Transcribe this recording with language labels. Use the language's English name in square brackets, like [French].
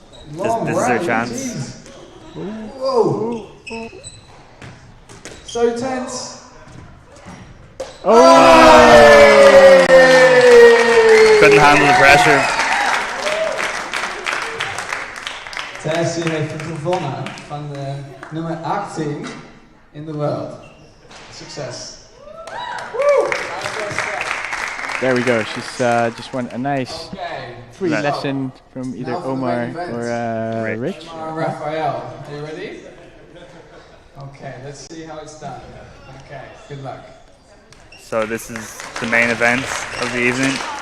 [English] This is their chance. Whoa. So tense. Couldn't handle the pressure. [Dutch] Tess, u heeft gewonnen van de nummer 18 [English] in the world. Success. There we go. She's just won a nice free lesson from either Omar or Rich. Raphael, are you ready? Okay, let's see how it's done. Okay, good luck. So this is the main event of the evening.